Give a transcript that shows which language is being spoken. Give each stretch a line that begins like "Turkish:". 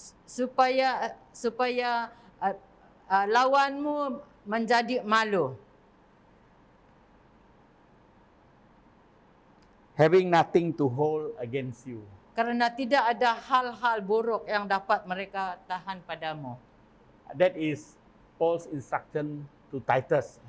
Malay: Supaya lawanmu menjadi malu.
English: Having nothing to hold against you.
Malay: Kerana tidak ada hal-hal buruk yang dapat mereka tahan padamu.
English: That is Paul's instruction to Titus.